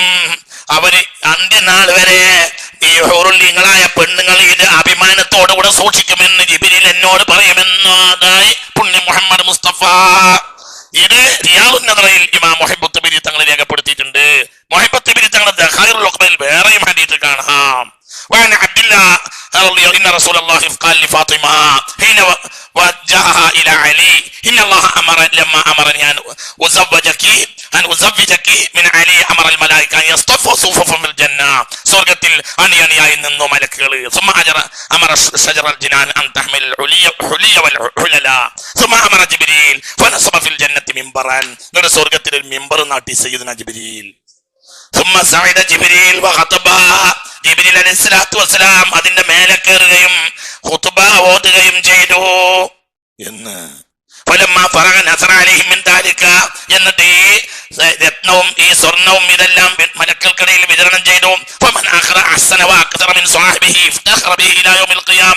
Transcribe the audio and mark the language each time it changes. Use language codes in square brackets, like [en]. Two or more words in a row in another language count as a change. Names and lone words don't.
[ml] അവര് അന്ത്യനാൾ വരെ ഈ ഹൂറുല്ലീങ്ങളായ പെണ്ണുങ്ങൾ ഇത് അഭിമാനത്തോടുകൂടെ സൂക്ഷിക്കുമെന്ന് ജിബ്രീൽ എന്നോട് പറയുമെന്നതായി പുണ്യ മുഹമ്മദ് മുസ്തഫ. ഇത് റിയാദുൻ നദറയിൽ ഇമാം മുഹിബ്ബുത്ത് തിബരി തങ്ങൾ രേഖപ്പെടുത്തിയിട്ടുണ്ട്. മുഹിബ്ബുത്ത് തിബരി തങ്ങളുടെ ദഖായിറുൽ ഉഖബയിൽ വേറെയും ഹദീസ് കാണാം. [ar] وعن عبد الله رضي الله إن رسول الله قال لفاطمة حين وجهها إلى علي إن الله أمر لما أمرني أن أزوجك من علي أمر الملائكة أن يصطفوا صفوفا في الجنة. [ml] സ്വർഗ്ഗത്തിൽ അണിയണിയായി നിന്നു മലക്കുകൾ. [ar] ثم أمر شجر الجنان أن تحمل الحلي والحللا ثم أمر جبريل فنصب في الجنة منبرا. [ml] സ്വർഗ്ഗത്തിൽ ഒരു മിമ്പർ നാട്ടി സയ്യിദുനാ ജിബ്രീൽ. [ar] ثم صعد جبريل وخطب, [ml] ജിബ്രീൽ [ar] عليه الصلاة والسلام [ml] അതിന്റെ മേലെ കയറുകയും ഖുതുബ ഓതുകയും ചെയ്തു എന്ന്. [ar] فلما فرغ نظر عليهم من ذلك, [ml] എന്നിട്ട് ഈ രത്നവും ഈ സ്വർണവും ഇതെല്ലാം മലക്കൾക്കിടയിൽ വിതരണം ചെയ്തു. [ar] فمن أخذ أحسن وأكثر من صاحبه افتخر به إلى يوم القيامة.